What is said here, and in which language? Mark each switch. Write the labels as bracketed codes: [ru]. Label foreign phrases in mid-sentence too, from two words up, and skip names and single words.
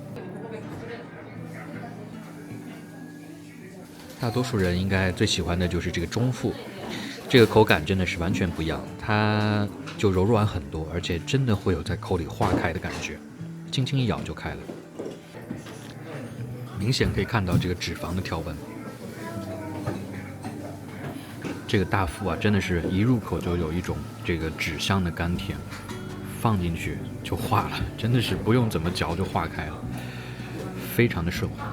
[zh] 大多數人應該最喜歡的就是這個中腹，這個口感真的是完全不一樣，它就柔軟很多，而且真的會有在口裡化開的感覺，輕輕一咬就開了。明顯可以看到這個脂肪的條紋。這個大腹啊，真的是一入口就有一種這個脂香的甘甜，放進去就化了，真的是不用怎麼嚼就化開了，非常的順滑。